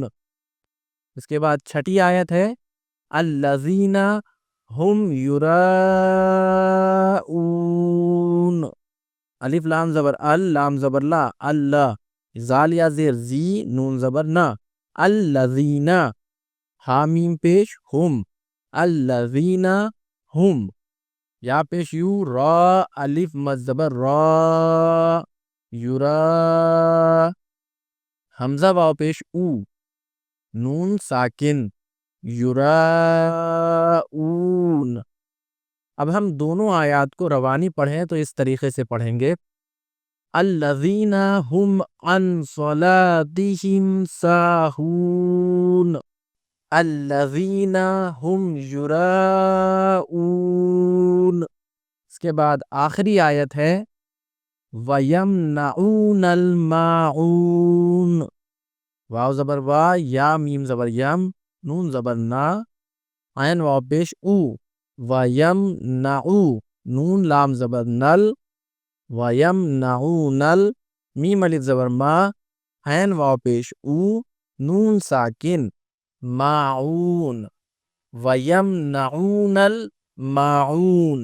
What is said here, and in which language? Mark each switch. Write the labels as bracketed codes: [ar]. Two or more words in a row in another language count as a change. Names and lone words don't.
[ur] اس کے بعد چھٹی آیت ہے [ar] الَّذِينَ ہم یُرَاءُونَ۔ [ur] الف لام زبر ال، لام زبر لا، اللہ، زال یا زیر زی، نون زبر نا، الذین، حامیم پیش ہم، الذین ہم، یا پیش یو، را الف مد زبر را، یورا، حمزہ واو پیش او، نون ساکن، یراؤون۔ اب ہم دونوں آیات کو روانی پڑھیں تو اس طریقے سے پڑھیں گے، [ar] الذین هم عن صلاتهم ساہون، الذین هم یراؤون۔ [ur] اس کے بعد آخری آیت ہے [ar] وَيَمْنَعُونَ الْمَاعُونَ، [ur] واو زبر وا، یا میم زبر یم، نون زبر نا، عین واو پیش او، وَيَمْنَعُ، نون لام زبر نل، وَيَمْنَعُونَ میم الف زبر ما، عین واو پیش او، نون ساکن، ماعون، [ar] وَيَمْنَعُونَ الْمَاعُونَ۔